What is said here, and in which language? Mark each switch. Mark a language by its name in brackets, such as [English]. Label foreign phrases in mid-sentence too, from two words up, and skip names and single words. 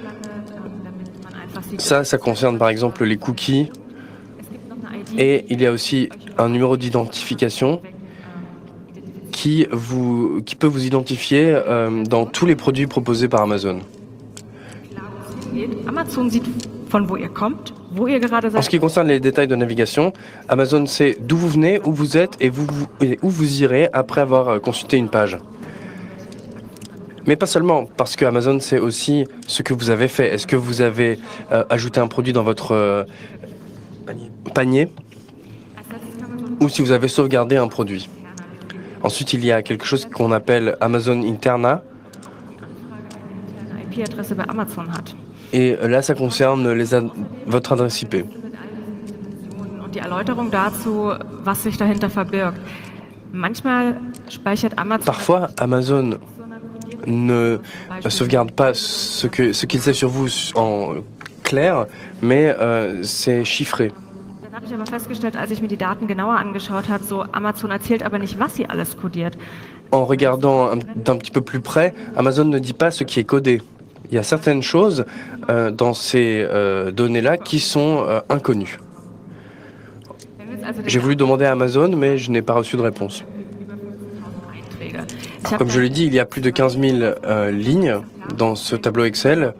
[French] Ça concerne par exemple les cookies. Et il y a aussi un numéro d'identification qui peut vous identifier dans tous les produits proposés par Amazon. [German] von wo ihr kommt, wo ihr gerade [French] En [German] seid. [French] ce qui concerne les détails de navigation, Amazon sait d'où vous venez, où vous êtes et où vous irez après avoir consulté une page. Mais pas seulement, parce que Amazon sait aussi ce que vous avez fait. Est-ce que vous avez ajouté un produit dans votre panier ou si vous avez sauvegardé un produit. Ensuite, il y a quelque chose qu'on appelle Amazon Interna. [German] Eine IP-Adresse bei Amazon hat. [French] Et là, ça concerne votre adresse IP. [German] Und die Erläuterung dazu, was sich dahinter verbirgt. Manchmal speichert Amazon. [French] Parfois, Amazon ne sauvegarde pas ce qu'il sait sur vous en clair, mais c'est chiffré. [German] Dann habe ich aber festgestellt, als ich mir die Daten genauer angeschaut habe, so Amazon erzählt aber nicht, was sie alles codiert. [French] En regardant d'un petit peu plus près, Amazon ne dit pas ce qui est codé. Il y a certaines choses dans ces données-là qui sont inconnues. J'ai voulu demander à Amazon, mais je n'ai pas reçu de réponse. Comme je l'ai dit, il y a plus de 15 000 lignes dans ce tableau Excel.